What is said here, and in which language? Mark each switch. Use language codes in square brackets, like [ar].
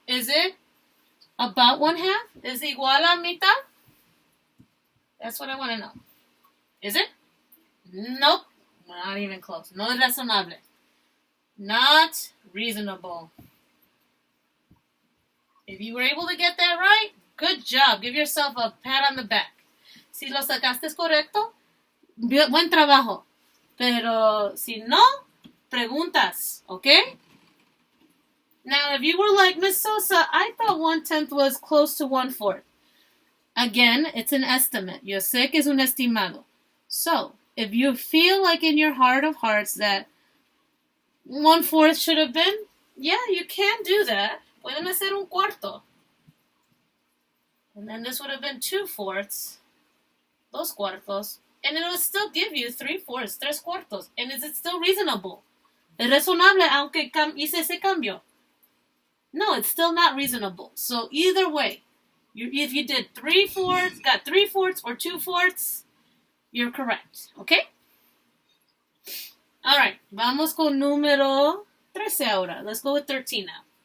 [en] Is it about 1/2? Is it [es] igual a mitad? [en] That's what I want to know. Is it? Nope. Not even close. [es] No es razonable. [en] Not reasonable. If you were able to get that right, good job. Give yourself a pat on the back. [es] Si lo sacaste correcto, buen trabajo. Pero si no, preguntas, okay? [en] Now, if you were like Miss Sosa, I thought 1/10 was close to 1/4. Again, it's an estimate. [es] Yo sé que es un estimado. [en] So, if you feel like in your heart of hearts that 1/4 should have been, yeah, you can do that. [es] Pueden hacer un cuarto. [en] And then this would have been 2/4, [es] dos cuartos, [en] and it will still give you 3/4, [es] tres cuartos. [en] And is it still reasonable? [es] Es razonable aunque hice ese cambio. [en] No, it's still not reasonable. So either way, if you did 3/4, got 3/4 or 2/4, you're correct. Okay? All right. [es] Vamos con número 13 ahora. [en] Let's go with 13 now.